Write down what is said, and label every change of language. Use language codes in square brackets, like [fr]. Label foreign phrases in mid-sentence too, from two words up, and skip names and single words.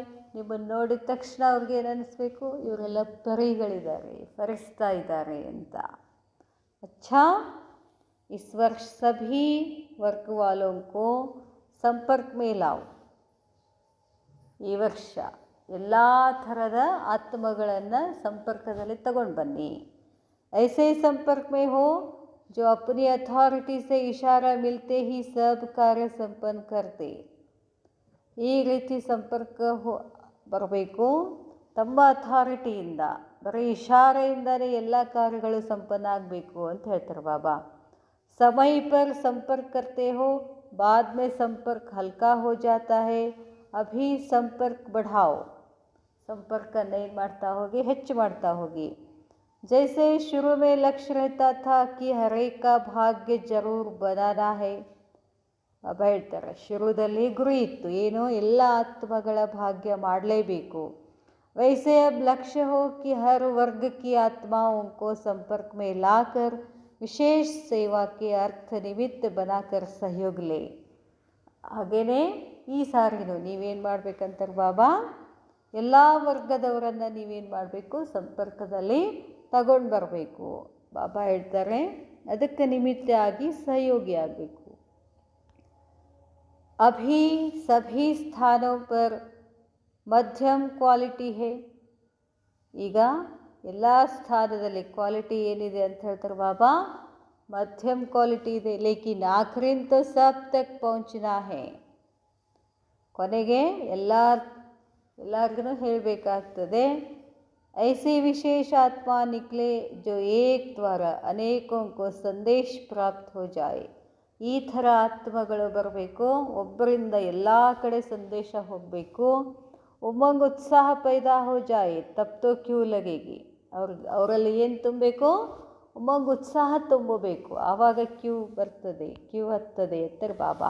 [kn] ನಿಮ್ಮನ್ನು ನೋಡಿದ ತಕ್ಷಣ ಅವ್ರಿಗೆ ಏನು ಅನ್ನಿಸ್ಬೇಕು? ಇವರೆಲ್ಲ ಪರಿಗಳಿದ್ದಾರೆ, ಫರಿಸ್ತಾ ಇದ್ದಾರೆ ಅಂತ. [hi] अच्छा, इस वर्ष सभी वर्ग वालोंको संपर्क में लाव. [kn] ಈ ವರ್ಷ ಎಲ್ಲ ಥರದ ಆತ್ಮಗಳನ್ನು ಸಂಪರ್ಕದಲ್ಲಿ ತಗೊಂಡು ಬನ್ನಿ. [hi] ऐसे संपर्क में हो जो अपनी अथॉरिटी से इशारा मिलते ही सब कार्य संपन्न करते. [kn] ಈ ರೀತಿ ಸಂಪರ್ಕ ಬರಬೇಕು. ತಮ್ಮ ಅಥಾರಿಟಿಯಿಂದ, ಬರೀ ಇಶಾರೆಯಿಂದಲೇ ಎಲ್ಲ ಕಾರ್ಯಗಳು ಸಂಪನ್ನ ಆಗಬೇಕು ಅಂತ ಹೇಳ್ತಾರೆ ಬಾಬಾ. [hi] समय पर संपर्क करते हो, बाद में संपर्क हल्का हो जाता है. अभी संपर्क बढ़ाओ. [kn] ಸಂಪರ್ಕನ ಏನು ಮಾಡ್ತಾ ಹೋಗಿ? ಹೆಚ್ಚು ಮಾಡ್ತಾ ಹೋಗಿ. [hi] जैसे शुरू में लक्ष्य रहता था कि हर एक का भाग्य जरूर बनाना है. [kn] ಬಾಬಾ ಹೇಳ್ತಾರೆ, ಶುರುದಲ್ಲಿ ಗುರಿ ಇತ್ತು, ಏನು? ಎಲ್ಲ ಆತ್ಮಗಳ ಭಾಗ್ಯ ಮಾಡಲೇಬೇಕು. [hi] वैसे अब लक्ष्य हो कि हर वर्ग की आत्माओं को संपर्क में लाकर विशेष सेवा के अर्थ निमित्त बनाकर सहयोग ले. [kn] ಹಾಗೆಯೇ ಈ ಸಾರಿನೂ ನೀವೇನು ಮಾಡಬೇಕಂತಾರೆ ಬಾಬಾ? ಎಲ್ಲ ವರ್ಗದವರನ್ನು ನೀವೇನು ಮಾಡಬೇಕು? ಸಂಪರ್ಕದಲ್ಲಿ ತಗೊಂಡು ಬರಬೇಕು. ಬಾಬಾ ಹೇಳ್ತಾರೆ ಅದಕ್ಕೆ ನಿಮಿತ್ತ ಆಗಿ ಸಹಯೋಗಿ ಆಗಬೇಕು. [hi] अभी सभी स्थानों पर मध्यम क्वालिटी है. [kn] ಈಗ ಎಲ್ಲ ಸ್ಥಾನದಲ್ಲಿ ಕ್ವಾಲಿಟಿ ಏನಿದೆ ಅಂತ ಹೇಳ್ತಾರೆ ಬಾಬಾ? ಮಧ್ಯಮ ಕ್ವಾಲಿಟಿ ಇದೆ. [hi] लेकिन आखरिन तो सब तक पहुंचना है. [kn] ಕೊನೆಗೆ ಎಲ್ಲರಿಗೂ ಹೇಳಬೇಕಾಗ್ತದೆ. [hi] ऐसे विशेष आत्मा निकले जो एक द्वारा अनेकों को संदेश प्राप्त हो जाए. [kn] ಈ ಥರ ಆತ್ಮಗಳು ಬರಬೇಕು, ಒಬ್ಬರಿಂದ ಎಲ್ಲ ಕಡೆ ಸಂದೇಶ ಹೋಗಬೇಕು. [hi] उमंग उत्साह पैदा हो जाये तब तो क्यू लगेगी. [kn] ಅವರಲ್ಲಿ ಏನು ತುಂಬಬೇಕು? ಉಮಂಗ್ ಉತ್ಸಾಹ ತುಂಬಬೇಕು, ಆವಾಗ ಕ್ಯೂ ಬರ್ತದೆ, ಕ್ಯೂ ಹತ್ತದೆ ಅಂತಾರೆ ಬಾಬಾ.